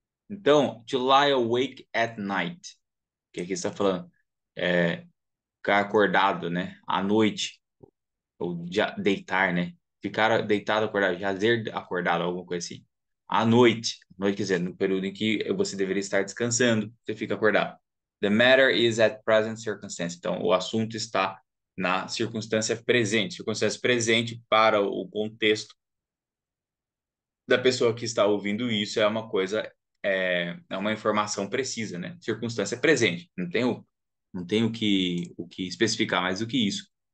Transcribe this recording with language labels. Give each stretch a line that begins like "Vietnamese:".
Portuguese: Então,
English: to lie awake at night,
Portuguese: que aqui está falando, é ficar acordado, né, à noite, ou deitar, né, ficar deitado, acordado, jazer acordado, alguma coisa assim. À noite, quer dizer, no período em que você deveria estar descansando, você fica acordado.
English: The matter is at present circumstance.
Portuguese: Então, o assunto está na circunstância presente. Circunstância presente para o contexto da pessoa que está ouvindo isso é uma coisa, é uma informação precisa, né? Circunstância presente. Não tem o que especificar mais do que isso.